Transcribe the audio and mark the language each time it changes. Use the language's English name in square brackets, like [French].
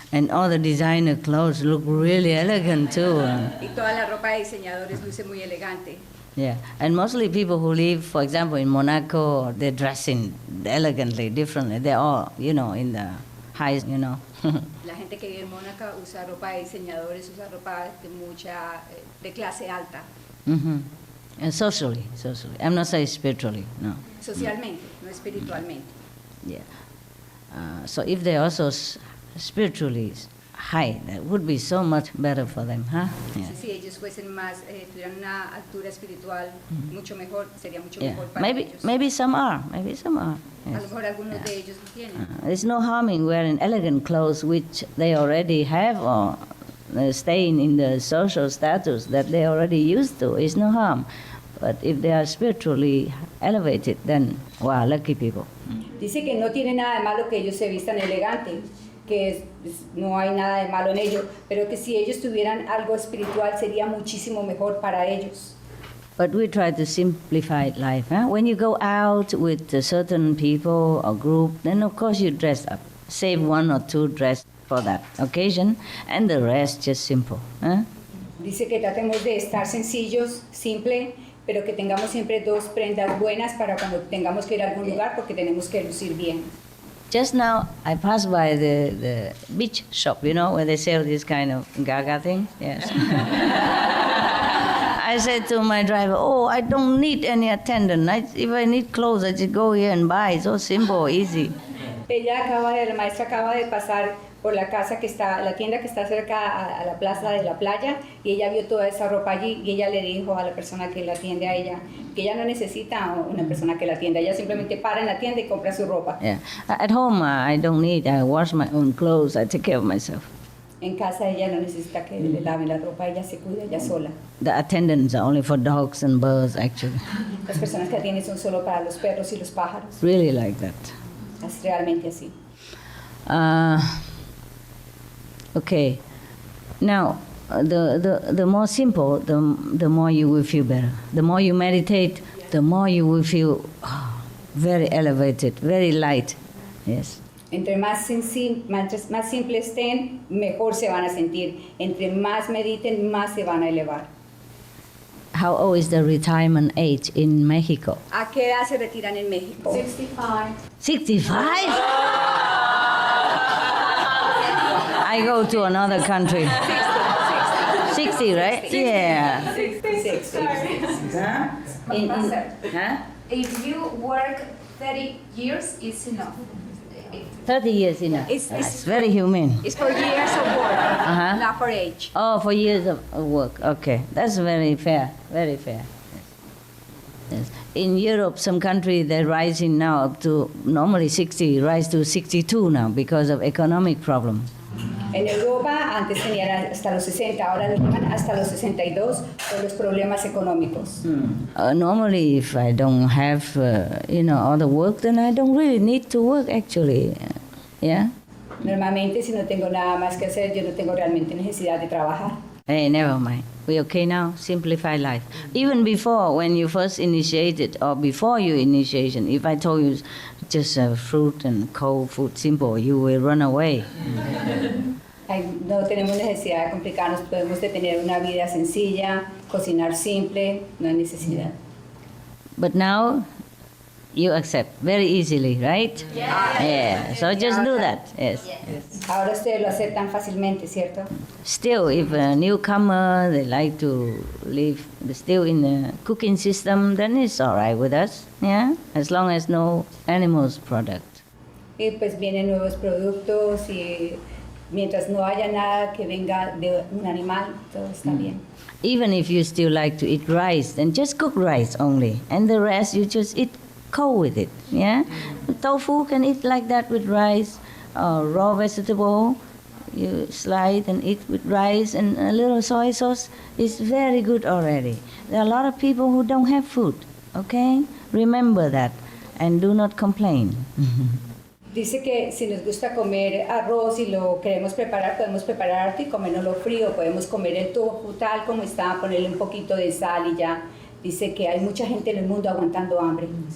[English] and all the designer clothes look really elegant too. [Spanish] Y toda la ropa de diseñadores luce muy elegante. [English] Yeah, and mostly people who live, for example, in Monaco, they're dressing elegantly, differently. They're all, you know, in the high, you know. [Spanish] La gente que vive en Mónaco usa ropa de diseñadores, usa ropa de clase alta. [English] And socially. I'm not saying spiritually, no. [Spanish] Socialmente, no espiritualmente. [English] Yeah. So if they're also spiritually high, that would be so much better for them, huh? Yeah. [Spanish] Si ellos fuesen más, tuvieran una altura espiritual mucho mejor, sería mucho [English] Yeah. [Spanish] mejor para ellos. [English] Maybe some are. [Spanish] A [English] Yes. [Spanish] lo mejor algunos de ellos lo tienen. [English] There's no harm in wearing elegant clothes which they already have or staying in the social status that they already used to. It's no harm. But if they are spiritually elevated, then, wow, lucky people. [Spanish] Dice que no tiene nada de malo que ellos se vistan elegante, que no hay nada de malo en ello, pero que si ellos tuvieran algo espiritual sería muchísimo mejor para ellos. [English] But we try to simplify life. Huh? When you go out with certain people or group, then of course you dress up. Save 1 or 2 dress for that occasion, and the rest just simple. Huh? [Spanish] Dice que tratemos de estar sencillos, simple, pero que tengamos siempre 2 prendas buenas para cuando tengamos que ir a algún lugar, porque tenemos que lucir bien. [English] Just now, I passed by the beach shop, you know, where they sell this kind of gaga thing. Yes. I said to my driver, oh, I don't need any attendant. If I need clothes, I just go here and buy. It's so simple, easy. [Spanish] La maestra acaba de pasar por la tienda que está cerca a la plaza de la playa, y ella vio toda esa ropa allí, y ella le dijo a la persona que la atiende a ella que ella no necesita una persona que la atienda, ella simplemente para en la tienda y compra su ropa. [English] Yeah. At home, I don't need. I wash my own clothes. I take care of myself. [Spanish] En casa ella no necesita que le laven la ropa, ella se cuida ella sola. [English] The attendants are only for dogs and birds, actually. [Spanish] Las personas que atienden son solo para los perros y los pájaros. [English] Really like that. [Spanish] Es realmente así. [English] Okay. Now, the more simple, the more you will feel better. The more you meditate, the more you will feel very elevated, very light. Yes. [Spanish] Entre más simple estén, mejor se van a sentir. Entre más mediten, más se van a elevar. [English] How old is the retirement age in Mexico? [Spanish] ¿A qué edad se retiran en México? [English] 65. 65? I go to another country. 60, right? 60. Yeah. 60. Huh? If you work 30 years, it's enough. 30 years enough. It's very humane. It's for years of work, not for age. Oh, for years of work. Okay, that's very fair. Very fair. Yes. In Europe, some countries they're rising now up to normally 60, rise to 62 now because of economic problem. [Spanish] En Europa antes tenían hasta los 60, ahora llegan hasta los 62 por los problemas económicos. [English] Normally, if I don't have, all the work, then I don't really need to work actually. Yeah. [Spanish] Normalmente, si no tengo nada más que hacer, yo no tengo realmente necesidad de trabajar. [English] Hey, never mind. We okay now? Simplify life. Even before, when you first initiated, or before your initiation, if I told you just fruit and cold food, simple, you will run away. [Spanish] No tenemos necesidad de complicarnos, podemos tener una vida sencilla, cocinar simple, no hay necesidad. [English] But now, you accept very easily, right? Yeah. So just do that. Yes. [Spanish] Ahora ustedes lo aceptan fácilmente, ¿cierto? [English] Still, if a newcomer, they like to live still in the cooking system, then it's all right with us, yeah? As long as no animals product. [Spanish] Y pues vienen nuevos productos y mientras no haya nada que venga de un animal, todo está bien. [English] Even if you still like to eat rice, then just cook rice only, and the rest you just eat cold with it, yeah? Tofu can eat like that with rice, raw vegetable, you slide and eat with rice, and a little soy sauce is very good already. There are a lot of people who don't have food, okay? Remember that, and do not complain. [Spanish] Dice que si nos gusta comer arroz y lo queremos preparar, podemos preparar harto y comernoslo frío, podemos comer el tofu tal como está, ponerle un poquito de sal y ya. Dice que hay mucha gente en el mundo aguantando hambre.